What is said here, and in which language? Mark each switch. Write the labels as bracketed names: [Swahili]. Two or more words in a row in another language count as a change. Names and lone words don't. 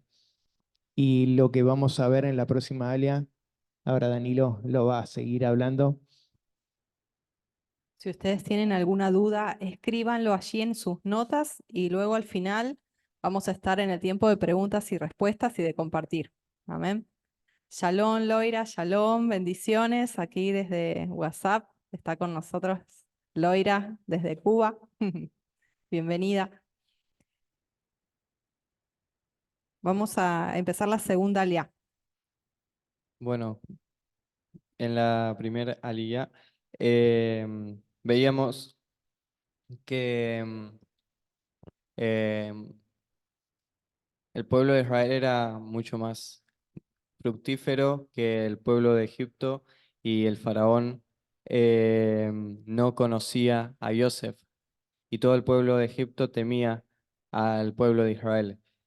[Spanish] Y lo que vamos a ver en la próxima alia, ahora Danilo lo va a seguir hablando. Si ustedes tienen alguna duda, escríbanlo allí en sus notas y luego al final vamos a estar en el tiempo de preguntas y respuestas y de compartir. Amén. Shalom, Loira, shalom, bendiciones. Aquí desde WhatsApp está con nosotros Loira desde Cuba. Bienvenida. Vamos a empezar la segunda alia. Bueno, en la primera aliyá veíamos que el pueblo de Israel era mucho más fructífero que el pueblo de Egipto, y el faraón no conocía a Yosef, y todo el pueblo de Egipto temía al pueblo de Israel.